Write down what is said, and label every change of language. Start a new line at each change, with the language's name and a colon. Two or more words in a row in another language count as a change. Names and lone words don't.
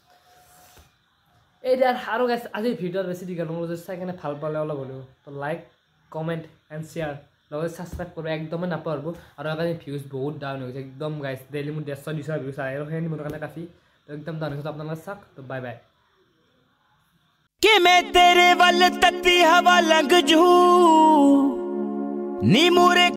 Assamese: এই দিয়া আৰু গাইছ আজিৰ ভিডিঅ'ত বেছি দীঘল নহ'ব যদি চাই কিনে ভাল পালে অলপ হ'লেও তো
English: like comment and share
Assamese: লগতে ছাবস্ক্ৰাইব কৰিব একদমেই নাপাহৰিব আৰু সেইকাৰণে ভিউজ বহুত ডাউন হৈ গৈছে একদম গাইছ ডেইলি মোৰ 150-200 ভিউজ আহে আৰু সেইখিনি মোৰ কাৰণে কাফি তো একদম ডাউন হৈছে আপোনালোকে চাওক তো
English: bye bye
Punjabi: ਕਿ ਮੈਂ ਤੇਰੇ ਵੱਲ ਤੱਤੀ ਹਵਾ ਲੰਘ ਜੂ ਨੀ ਮੁੜੇ